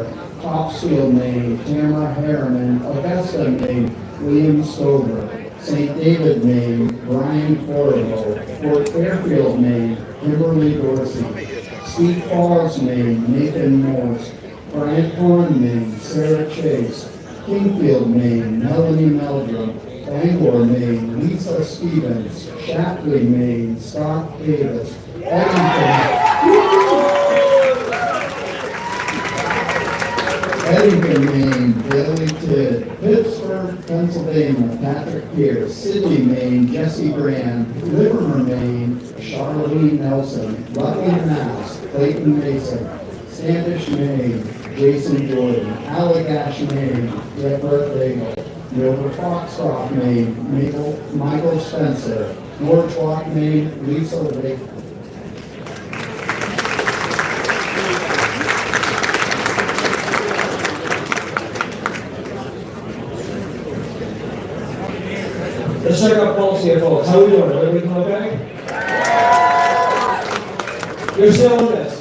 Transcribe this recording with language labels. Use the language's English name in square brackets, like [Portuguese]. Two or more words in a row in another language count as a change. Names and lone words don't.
[English] Topsfield, Maine, Tamara Harriman. Augusta, Maine, William Stover. St. David, Maine, Brian Corriveau. Fort Fairfield, Maine, Kimberly Dorsey. Steep Falls, Maine, Nathan Morse. Bryant Horn, Maine, Sarah Chase. Kingfield, Maine, Melanie Meldrum. Bangor, Maine, Lisa Stevens. Shapley, Maine, Scott Davis. Eddington, Maine, Bailey Tidd. Pittsburgh, Pennsylvania, Patrick Pierce. Sidney, Maine, Jesse Brand. Livermore, Maine, Charlene Nelson. Rutland, Mass, Clayton Mason. Standish, Maine, Jason Jordan. Allagash, Maine, Everett Bagel. Wilbur Foxcroft, Maine, Michael Spencer. Norwalk, Maine, Lisa Lake. Let's check out policy here, folks. How are we doing? Everybody doing okay? You're still in this.